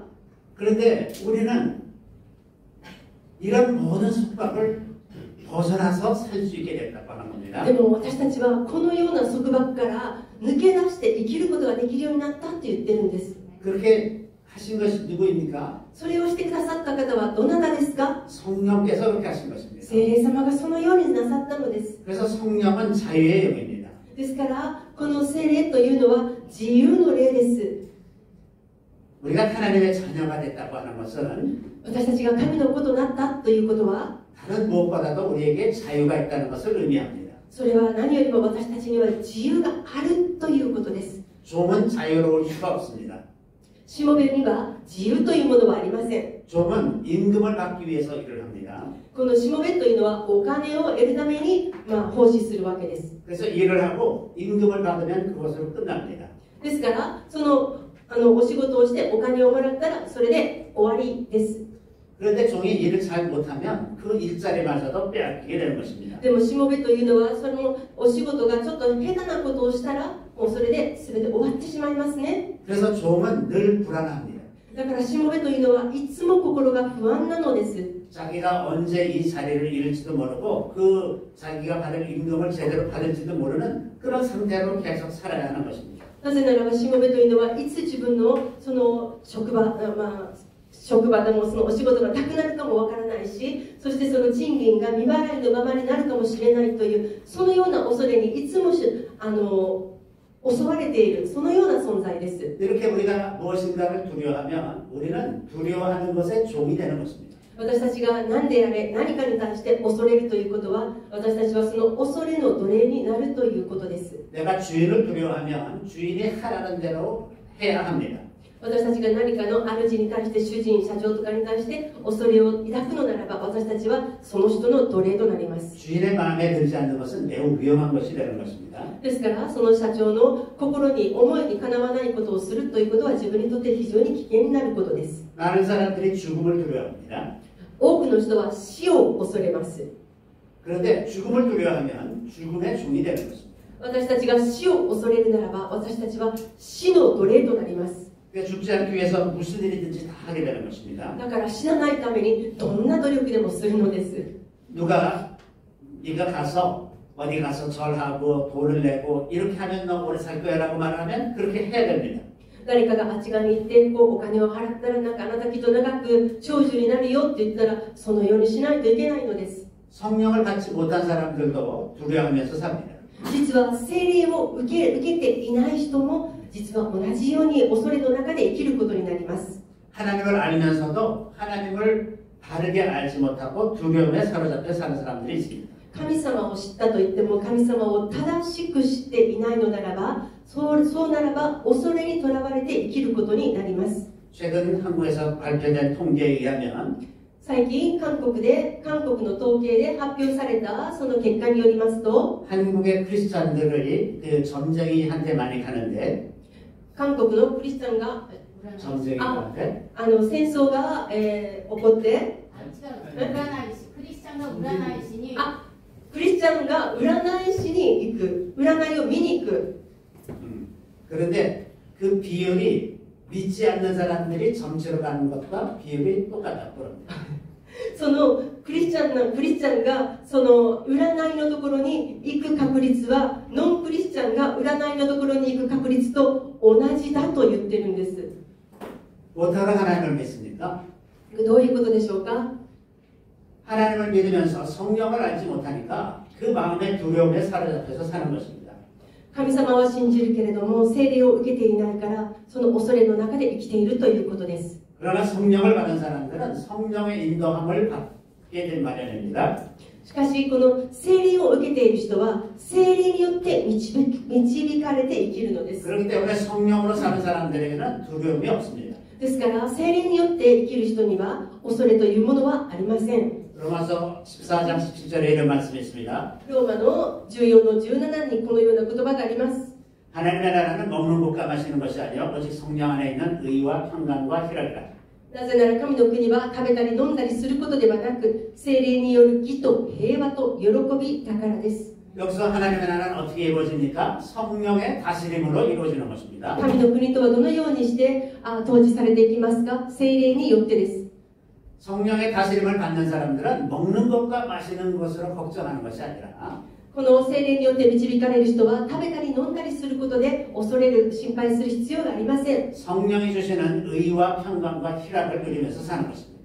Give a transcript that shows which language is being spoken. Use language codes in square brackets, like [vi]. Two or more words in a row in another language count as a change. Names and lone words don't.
[ko] 그런데 우리는 이런 모든 속박을 벗어나서 살 수 있게 됐다고 하는 겁니다. [ja] でも私たちはこのような束縛から抜け出して生きることができるようになったって言ってるんです。 [ko] 그렇게 하신 것이 누구입니까? [ja] それをしてくださった方はどなたですか？ [ko] 성령께서 그렇게 하신 것입니다. [ja] 聖霊様がそのようになさったのです。 [ko] 그래서 성령은 자유의 영입니다. [ja] ですからこの聖霊というのは自由の霊です。 [ko] 우리가 하나님의 자녀가 됐다고 하는 것은 [ja] 私たちが神の子となったということは [ko] 다른 무엇보다도 우리에게 자유가 있다는 것을 의미합니다. [ja] それは何よりも私たちには自由があるということです。 [ko] 종은 자유로울 수가 없습니다. [ja] しもべには自由というものはありません。 [ko] 종은 임금을 받기 위해서 일을 합니다. [ja] このしもべというのはお金を得るために、奉仕するわけです。 [ko] 그래서 일을 하고 임금을 받으면 그것으로 끝납니다. [ja] ですから、そのお仕事をしてお金をもらったらそれで終わりです。 [ko] 그런데 종이 일을 잘 못하면 그 일자리마저도 빼앗기게 되는 것입니다. [ja] でもしもべというのはそのお仕事がちょっと下手なことをしたらもうそれで全て終わってしまいますね。 [ko] 그래서 종은 늘 불안합니다. [ja] だからしもべというのはいつも心が不安なのです。 [ko] 자기가 언제 이 자리를 잃을지도 모르고 그 자기가 받을 임금을 제대로 받을지도 모르는 그런 상태로 계속 살아야 하는 것입니다. [ja] なぜならばしもべというのはいつ自分のその職場でもそのお仕事がなくなるかもわからないし、そしてその賃金が未払いのままになるかもしれないというそのような恐れにいつも襲われているそのような存在です。 [ko] 이렇게 우리가 무엇인가를 두려워하면 우리는 두려워하는 것의 종이 되는 것입니다. [ja] 私たちが何であれ何かに対して恐れるということは私たちはその恐れの奴隷になるということです。 [ko] 내가 주인을 두려워하면 주인이 하라는 대로 해야 합니다. [ja] 私たちが何かの主に対して主人、社長とかに対して恐れを抱くのならば私たちはその人の奴隷となります。 [ko] 주인의 마음에 들지 않는 것은 매우 위험한 것이 되는 것입니다. [ja] ですからその社長の心に思いにかなわないことをするということは自分にとって非常に危険になることです。 [ko] 많은 사람들이 죽음을 두려워합니다. [ja] 多くの人は死を恐れます。 [ko] 그런데 죽음을 두려워하면 죽음의 종이 되는 것입니다. [ja] 私たちが死を恐れるならば私たちは死の奴隷となります。 [ko] 그러니까 죽지 않기 위해서 무슨 일이든지 다 하게 되는 것입니다. [ja] だから死なないためにどんな努力でもするのです。 [ko] 누가 네가 가서 어디 가서 절하고 돈을 내고 이렇게 하면 너 오래 살 거야 라고 말하면 그렇게 해야 됩니다. [ja] 誰かがあっち側に行ってお金を払ったらなんかあなたきっと長く長寿になるよって言ったらそのようにしないといけないのです。 [ko] 성령을 받지 못한 사람들도 두려워하면서 삽니다. [ja] 実は聖霊を受けていない人も実は同じように恐れの中で生きることになります。 [ko] 하나님을 알면서도 하나님을 바르게 알지 못하고 두려움에 사로잡혀 사는 사람들이 있습니다. [ja] 神様を知ったと言っても神様を正しく知っていないのならばそうならば恐れにとらわれて生きることになります。 [ko] 최근 한국에서 발표된 통계에 의하면 [ja] 最近韓国の統計で発表されたその結果によりますと [ko] 한국의 크리스찬들이 그 점쟁이한테 많이 가는데 [ja] 韓国のクリスチャンが [ko] 점쟁이한테 [ja] 戦争が、起こってクリスチャンが占い師にクリスチャンが占い師に行く占いを見に行く [ko] 그런데 그 비율이 믿지 않는 사람들이 점치러 가는 것과 비율이 똑같다고 합니다. [ja] そのクリスチャンがその占いのところに行く確率はノンクリスチャンが占いのところに行く確率と同じだと言ってるんです。 [ko] 어떻게 하나님을 믿습니까? [ja] どういうことでしょうか？ [ko] 하나님을 믿으면서 성령을 알지 못하니까 그 마음의 두려움에 사로잡혀서 사는 것입니다. [ja] 神様は信じるけれども聖霊を受けていないからその恐れの中で生きているということです。 [ko] 그러나 성령을 받은 사람들은 성령의 인도함을 받게 된 마련입니다. [ja] しかしこの聖霊を受けている人は聖霊によって導かれて生きるのです。 [ko] 그렇기 때문에 성령으로 사는 사람들에게는 두려움이 없습니다. [ja] ですから聖霊によって生きる人には恐れというものはありません。 [ko] 로마서 14장 17절에 이런 말씀이 있습니다. [ja] ローマの14の17にこのような言葉があります。 [ko] 하나님의 나라는 먹는 것과 마시는 것이 아니요 오직 성령 안에 있는 의와 평강과 희락이라. [ja] なぜなら神の国は食べたり飲んだりすることではなく聖霊による義と平和と喜びだからです。 [ko] 여기서 하나님의 나라는 어떻게 이루어집니까? 성령의 다스림으로 이루어지는 것입니다. [ja] 神の国とはどのようにして統治されていきますか？聖霊によってです。 [ko] 성령의 다스림을 받는 사람들은 먹는 것과 마시는 것으로 걱정하는 것이 아니라 [ja] この聖霊によって導かれる人は食べたり飲んだりすることで恐れる心配する必要がありません。 [ko] 성령이 주시는 의와 평강과 희락을 누리면서 사는 것입니다.